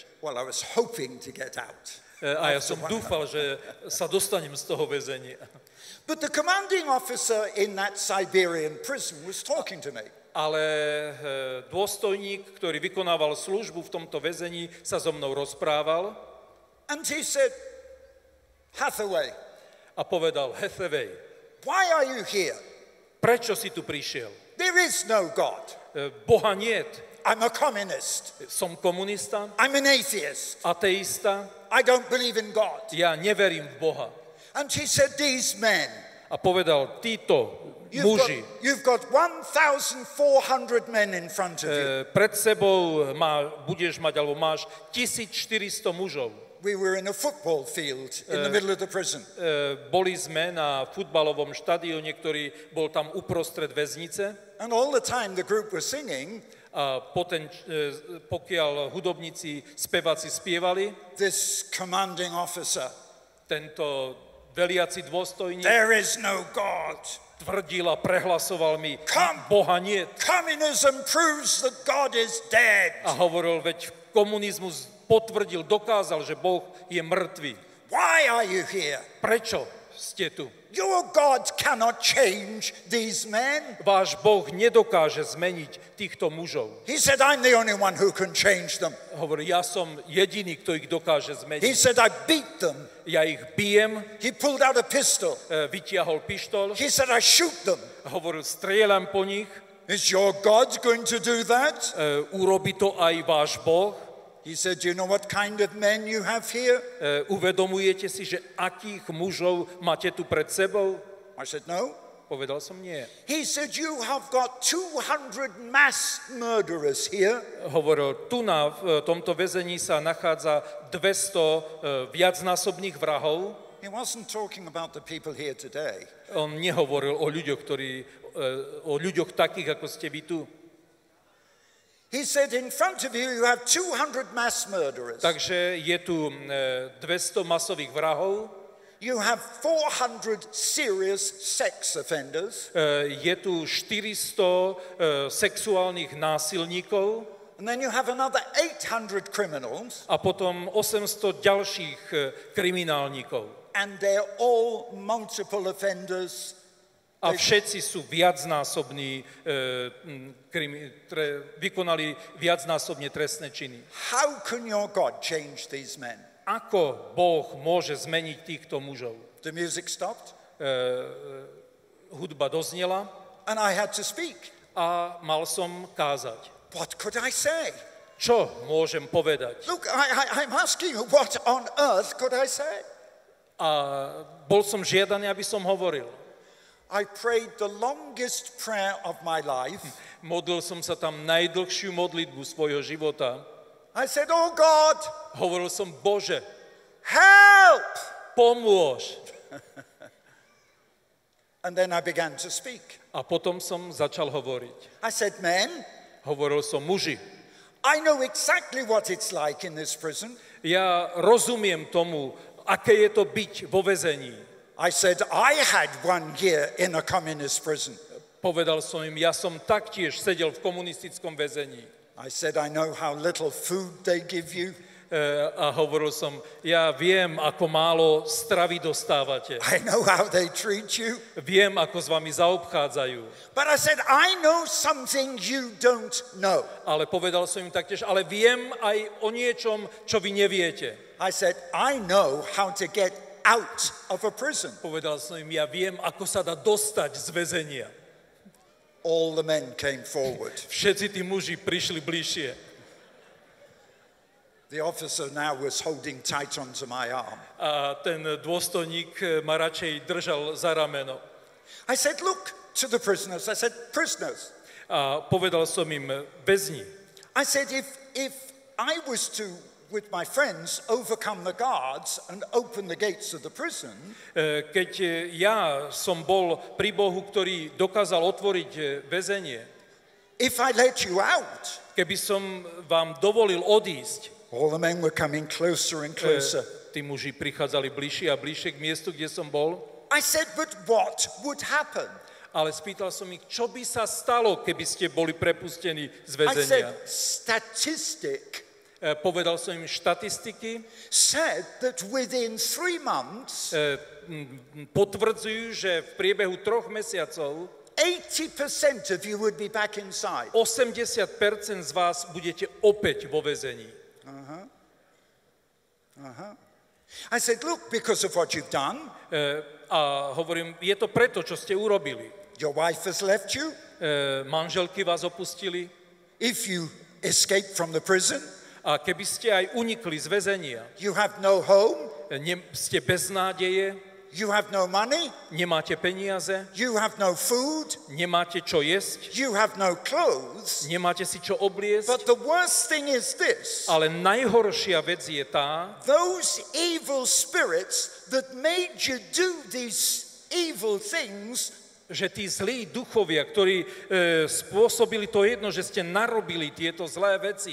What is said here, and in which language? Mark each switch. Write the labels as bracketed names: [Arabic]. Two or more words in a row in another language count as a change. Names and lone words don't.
[English] Well, I was hoping to get out. [Slovak] A ja som dúfal, že sa dostanem z toho väzenia. [English] But the commanding officer in that Siberian prison was talking to me. [Slovak] Ale dôstojník, ktorý vykonával službu v tomto väzení, sa so mnou rozprával [English] And he said, Hathaway, [Slovak] a povedal, Hathaway, [English] why are you here? [Slovak] prečo si tu prišiel? [English] There is no God. [Slovak] Boha niet. [English] I'm a communist. [Slovak] Som komunista, [English] I'm an atheist. [Slovak] ateista, [English] I don't believe in God. [Slovak] ja neverím v Boha. [English] And he said, these men, [Slovak] A povedal, títo muži, [English] you've got 1,400 men in front of you. [Slovak] pred sebou budeš mať, alebo máš 1400 mužov. [English] We were in a football field in the middle of the prison. [Slovak] Boli sme na futbalovom štadióne, ktorý bol tam uprostred väznice. [English] And all the time the group was singing, [Slovak] A pokiaľ hudobníci, speváci spievali, [English] this commanding officer, [Slovak] tento veliaci dôstojník [English] there is no God. [Slovak] tvrdil a prehlasoval mi, [English] Come. [Slovak] Boha niet. [English] Communism proves that God is dead. [Slovak] A hovoril, veď komunizmus potvrdil, dokázal, že Boh je mŕtvy. [English] Why are you here? [Slovak] Prečo ste tu? [English] Your God cannot change these men. [Slovak] Váš Boh nedokáže zmeniť týchto mužov. [English] He said, I'm the only one who can change them. [Slovak] Hovorí, ja som jediný, kto ich dokáže [English] He [Slovak] zmeniť. [English] said, I beat them. [Slovak] Ja ich bijem, [English] He pulled out a pistol. [Slovak] vytiahol pištol, [English] He said, I shoot them. [Slovak] hovoril, strieľam po nich, [English] Is your God going to do that? [Slovak] urobí to aj váš Boh. [English] He said, do you know what kind of men you have here? [Slovak] Uvedomujete si, že akých mužov máte tu pred sebou? [English] I said, no. [Slovak] Povedal som nie. [English] He said, you have got 200 mass murderers here. [Slovak] Hovoril, tu v tomto väzení sa nachádza 200 viacnásobných vrahov. [English] He wasn't talking about the people here today. [Slovak] On nehovoril o ľuďoch takých, ako ste vy tu. [English] He said, in front of you, you have 200 mass murderers. [Slovak] Takže je tu 200 masových vrahov, [English] You have 400 serious sex offenders. [Slovak] je tu 400 sexuálnych násilníkov [English] And then you have another 800 criminals. [Slovak] a potom 800 ďalších kriminálnikov. [English] And they're all multiple offenders. [Slovak] A všetci sú viacnásobní, vykonali viacnásobne trestné činy. [English] How can your God change these men? [Slovak] Ako Boh môže zmeniť týchto mužov? [English] The music stopped, [Slovak] Hudba doznela [English] and I had to speak. [Slovak] a mal som kázať. [English] What could I say? [Slovak] Čo môžem povedať? [English] Look, I'm asking you, what on earth could I say? [Slovak] A bol som žiadaný, aby som hovoril. [English] I prayed the longest prayer of my life. [Slovak] Modlil som sa tam najdlhšiu modlitbu svojho života. [English] I said, oh God, [Slovak] Hovoril som, Bože, [English] help! [Slovak] pomôž. [English] And then I began to speak. [Slovak] A potom som začal hovoriť. [English] I said, men, [Slovak] Hovoril som, muži, [English] I know exactly what it's like in this prison. [Slovak] ja rozumiem tomu, aké je to byť vo väzení. [English] I said, I had 1 year in a communist prison. [Slovak] Povedal som im, ja som taktiež sedel v komunistickom väzení. [English] I said, I know how little food they give you. [Slovak] A hovoril som, ja viem, ako málo stravy dostávate. [English] I know how they treat you. [Slovak] Viem, ako s vami zaobchádzajú. [English] But I said, I know something you don't know. [Slovak] Ale povedal som im taktiež, ale viem aj o niečom, čo vy neviete. [English] I said, I know how to get out of a prison. [Slovak] Povedal som im, ja viem, ako sa dá dostať z väzenia. [English] All the men came forward. [Slovak] Všetci tí muži prišli bližšie. [English] The officer now was holding tight onto my arm. [Slovak] A ten dôstojník ma radšej držal za rameno. [English] I said, look to the prisoners. I said, prisoners. [Slovak] A povedal som im, väzni. [English] I said, if I was to, with my friends, overcome the guards and open the gates of the prison, [Slovak] Keď ja som bol pri Bohu, ktorý dokázal otvoriť väzenie, [English] if I let you out, [Slovak] keby som vám dovolil odísť, [English] all the men were coming closer and closer. [Slovak] tí muži prichádzali bližšie a bližšie k miestu, kde som bol, [English] I said, but what would happen? [Slovak] Ale spýtal som ich, čo by sa stalo, keby ste boli prepustení z [English] I said, [Slovak] väzenia. [English] statistic [Slovak] Povedal som im štatistiky, [English] said that within 3 months, [Slovak] potvrdzujú, že v priebehu 3 mesiacov [English] 80% of you would be back inside. [Slovak] 80% z vás budete opäť vo väzení. [English] I said, look, because of what you've done, [Slovak] A hovorím, je to preto, čo ste urobili. [English] your wife has left you. [Slovak] Manželky vás opustili. [English] If you escape from the prison, [Slovak] A keby ste aj unikli z väzenia, [English] you have no home, [Slovak] ste bez nádeje, [English] you have no money, [Slovak] nemáte peniaze, [English] you have no food, [Slovak] nemáte čo jesť, [English] you have no clothes. [Slovak] nemáte si čo obliecť. [English] But the worst thing is this. [Slovak] Ale najhoršia vec je tá, [English] Those evil spirits that made you do these evil things, [Slovak] že tí zlí duchovia, ktorí spôsobili to jedno, že ste narobili tieto zlé veci,